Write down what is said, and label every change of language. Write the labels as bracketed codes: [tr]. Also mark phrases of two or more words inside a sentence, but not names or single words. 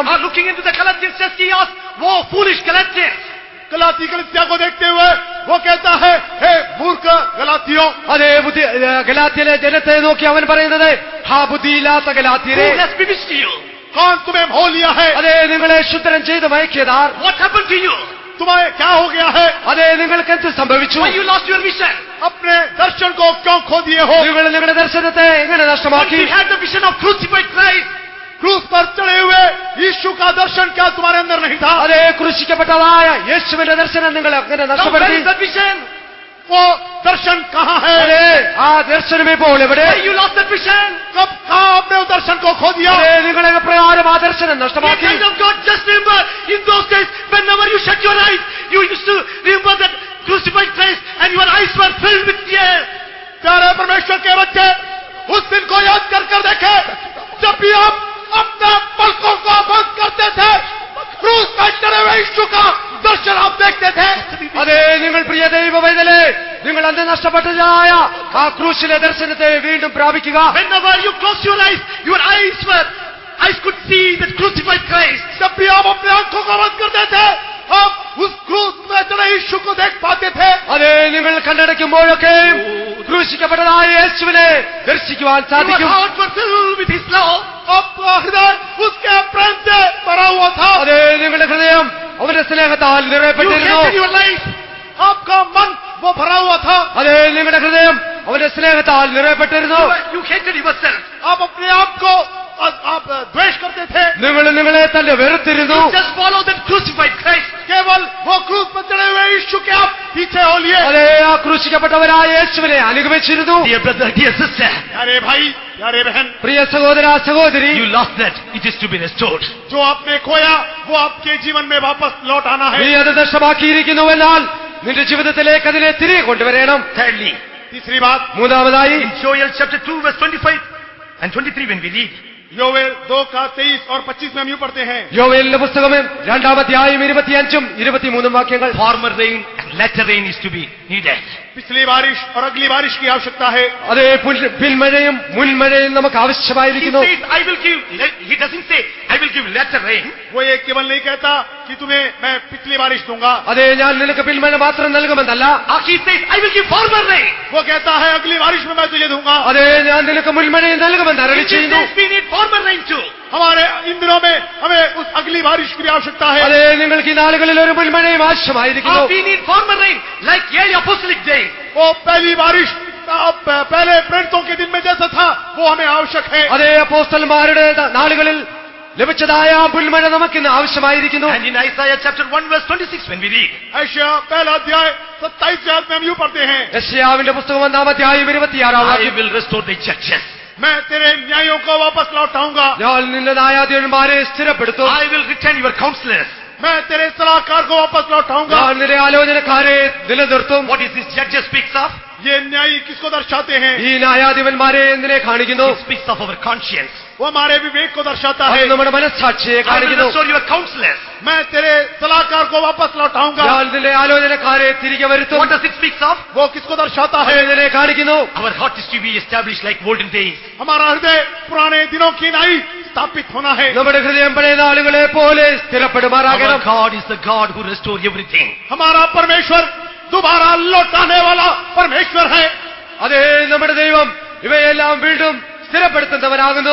[en] Looking into the Galatians church, he asked, "Woe, foolish Galatians! [hi] गलाती कलीसिया को देखते हुए वो कहता है, हे मूर्ख गलातियों, [ml] അതെ, ഗലാത്യയിലെ ജനത്തെ നോക്കി അവൻ പറയുന്നത്, ഹാ ബുദ്ധിയില്ലാത്ത ഗലാത്യരെ, [en] Who has bewitched you? [hi] कौन तुम्हें मोह लिया है? [ml] അതെ, നിങ്ങളെ ശുദ്ധനം ചെയ്ത് മയക്കിയതാർ. [en] What happened to you? [hi] तुम्हें क्या हो गया है? [ml] അതെ, നിങ്ങൾക്ക് എന്ത് സംഭവിച്ചു? [en] Why you lost your vision? [hi] अपने दर्शन को क्यों खो दिए हो? [ml] നിങ്ങൾ നിങ്ങളുടെ ദർശനത്തെ എങ്ങനെ [en] Once [ml] നഷ്ടമാക്കി? [en] you had the vision of crucified Christ, [hi] क्रूस पर चढ़े हुए यीशु का दर्शन क्या तुम्हारे अंदर नहीं था? [ml] അതെ, ക്രൂശിക്കപ്പെട്ടതായ യേശുവിന്റെ ദർശനം നിങ്ങൾ അങ്ങനെ [en] now where [ml] നഷ്ടപ്പെടുത്തി. [en] is that vision? [hi] वो दर्शन कहाँ है? [ml] അതെ, ആ ദർശനം ഇപ്പോൾ എവിടെ? [en] Why you lost that vision? [hi] कब कहाँ आपने उस दर्शन को खो दिया? [ml] അതെ, നിങ്ങൾ പ്രകാരം ആ ദർശനം [en] The [ml] നഷ്ടമാക്കി. [en] kind of God, just remember, in those days, whenever you shut your eyes, you used to remember that crucified Christ and your eyes were filled with tears. [hi] प्यारे परमेश्वर के बच्चे, उस दिन को याद कर देखे जब भी आप अपने पलकों को बंद करते थे, क्रूस पर चढ़े हुए यीशु का दर्शन आप देखते थे. [ml] അതെ, നിങ്ങൾ പ്രിയ ദൈവവൈതലേ, നിങ്ങൾ അന്ന് നഷ്ടപ്പെട്ടതായ ആ ക്രൂശിലെ ദർശനത്തെ വീണ്ടും പ്രാപിക്കുക. [en] Whenever you close your eyes could see that crucified Christ. [hi] जब भी आप अपनी आंखों को बंद करते थे, आप उस क्रूस में चढ़े यीशु को देख पाते थे. [ml] അതെ, നിങ്ങൾ കണ്ണടയ്ക്കുമ്പോഴൊക്കെയും ക്രൂശിക്കപ്പെട്ടതായ യേശുവിനെ ദർശിക്കുവാൻ [en] Your [ml] സാധിക്കും. [en] heart was filled with His love. [hi] आपका हृदय उसके प्रेम से भरा हुआ था. [ml] അതെ, നിങ്ങളുടെ ഹൃദയം അവന്റെ സ്നേഹത്താൽ [en] You [ml] നിറയപ്പെട്ടിരുന്നു. [en] hated your life. [hi] आपका मन वो भरा हुआ था. [ml] അതെ, നിങ്ങളുടെ ഹൃദയം അവന്റെ സ്നേഹത്താൽ നിറയപ്പെട്ടിരുന്നു. [en] You hated yourself. [hi] आप अपने आप को आप द्वेष करते थे. [ml] നിങ്ങൾ നിങ്ങളെ തന്നെ വെറുത്തിരുന്നു. [en] You just follow that crucified Christ. [hi] केवल वो क्रूस पर चढ़े हुए यीशु के आप पीछे हो लिए. [ml] അതെ, ആ ക്രൂശിക്കപ്പെട്ടവരായ യേശുവിനെ അനുഗമിച്ചിരുന്നു. [en] Dear brother, dear sister, [hi] प्यारे भाई, प्यारे बहन, [ml] പ്രിയ സഹോദര സഹോദരി, [en] you lost that. It is to be restored. [hi] जो आपने खोया वो आपके जीवन में वापस लौट आना [ml] നീ [hi] है. [ml] അത് നഷ്ടമാക്കിയിരിക്കുന്നുവെന്നാൽ നിന്റെ ജീവിതത്തിലേക്ക് അതിനെ തിരികെ കൊണ്ടുവരണം. [en] Thirdly, [hi] तीसरी बात, [ml] മൂന്നാമതായി [en] in Joel chapter 2 verse 25 and 23 when we read, [hi] योवेल 2 का 23 और 25 में हम यूं पढ़ते हैं, [ml] യോവേലിന്റെ പുസ്തകം 2-ാം അധ്യായം 25-ഉം 23-ഉം വാക്യങ്ങൾ. [en] former rain and latter rain is to be needed. [hi] पिछली बारिश और अगली बारिश की आवश्यकता है. [ml] അതെ, പിൻമഴയും മുൻമഴയും നമുക്ക് [en] He [ml] ആവശ്യമായിരിക്കുന്നു. [en] says, I will give, he doesn't say, I will give latter rain. [hi] वो ये केवल नहीं कहता कि तुम्हें मैं पिछली बारिश दूंगा. [ml] അതെ, ഞാൻ നിനക്ക് പിൻമഴ മാത്രം നൽകുമെന്നല്ല. [en] He says, I will give former rain. [hi] वो कहता है अगली बारिश में मैं तुझे दूंगा. [ml] അതെ, ഞാൻ നിനക്ക് മുൻമഴയും നൽകുമെന്ന് അരുളി [en] In [ml] ചെയ്യുന്നു. [en] these days we need former rain too. [hi] हमारे इन दिनों में हमें उस अगली बारिश की भी आवश्यकता है. [ml] അതെ, നിങ്ങൾക്ക് ഈ നാളുകളിൽ ഒരു മുൻമഴയും ആവശ്യമായിരിക്കുന്നു. [en] We need former rain like early apostolic days. [hi] वो पहली बारिश पहले प्रेरितों के दिन में जैसा था वो हमें आवश्यक है. [ml] അതേ, അപ്പോസ്തലന്മാരുടെ നാളുകളിൽ ലഭിച്ചതായ ആ പുൽമഴ നമുക്കിന്ന് ആവശ്യമായിരിക്കുന്നു. [en] And in Isaiah chapter 1 verse 26 when we read, [hi] ऐशिया पहला अध्याय 27 आयत में हम यूं पढ़ते हैं, [ml] യെശയ്യാവിന്റെ പുസ്തകം 1-ാം അധ്യായം 26-ാം [en] I [ml] വാക്യം. [en] will restore the judges. [hi] मैं तेरे न्यायों को वापस लौटाऊंगा. [ml] ഞാൻ നിന്റെ ന്യായാധിപന്മാരെ സ്ഥിരപ്പെടുത്തും. [en] I will return your counselors. [hi] मैं तेरे सलाहकार को वापस लौटाऊंगा. [ml] ഞാൻ നിന്റെ ആലോചനക്കാരെ നിലനിർത്തും. [en] What is this judges speaks of? [hi] ये न्यायी किसको दर्शाते हैं? [ml] ഈ ന്യായാധിപന്മാരെ എന്തിനെ കാണിക്കുന്നു? [en] It speaks of our conscience. [hi] वो हमारे विवेक को दर्शाता [ml] അത് [hi] है. [ml] നമ്മുടെ മനസ്സാക്ഷിയെ [en] I will [ml] കാണിക്കുന്നു. [en] restore your counselors. [hi] मैं तेरे सलाहकार को वापस लौटाऊंगा. [ml] ഞാൻ നിന്റെ ആലോചനക്കാരെ തിരികെ വരുത്തും. [en] What does it speaks of? [hi] वो किसको दर्शाता [ml] അത് [hi] है? [ml] എന്തിനെ കാണിക്കുന്നു? [en] Our heart is to be established like olden days. [hi] हमारा हृदय पुराने दिनों की नाई स्थापित होना है। [ml] നമ്മുടെ ഹൃദയം പഴയ നാളുകളെ പോലെ സ്ഥിരപ്പെടുമാറാകണം. [en] Our God is the God who restores everything. [hi] हमारा परमेश्वर दोबारा लौटाने वाला परमेश्वर है। [ml] അതേ നമ്മുടെ ദൈവം ഇവയെല്ലാം വീണ്ടും സ്ഥിരപ്പെടുത്തുന്നവനാകുന്നു.